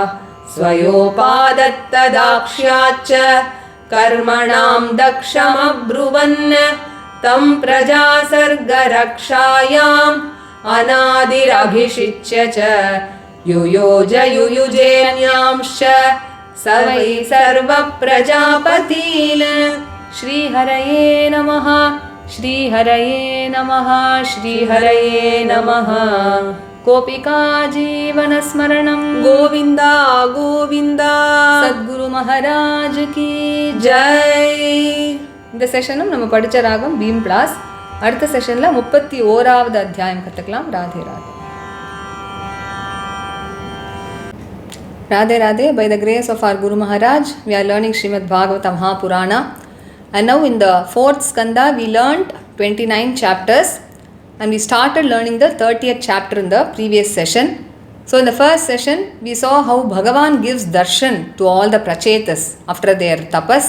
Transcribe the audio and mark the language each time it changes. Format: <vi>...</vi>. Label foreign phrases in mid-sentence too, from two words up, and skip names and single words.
<sa>स्वयोपादत्तदाक्ष्याच्च कर्मणां दक्षमब्रुवन् तं प्रजासर्गरक्षायाम् अनादिरभिषिच्य च युयोज युयुजेन्यांश्च स वै सर्वप्रजापतीन् श्रीहरये नमः श्रीहरये नमः श्रीहरये नमः। गोपिका जीवनस्मरणं गोविन्द गोविन्द</sa> <hi>सद्गुरु महाराज की जय</hi> <ta>இந்த செஷனும் நம்ம படிச்ச ராகம் பீம் பிளாஸ். அடுத்த செஷன்ல 31வது அத்தியாயம் கத்துக்கலாம். ராதே ராதே.</ta> <en>Radhe Radhe. By the grace of our Guru Maharaj, we are learning Srimad Bhagavata Mahapurana. And now in the 4th skanda, we learned 29 chapters. And we started learning the 30th chapter in the previous session. So in the first session, we saw how Bhagavan gives darshan to all the prachetas after their tapas.</en>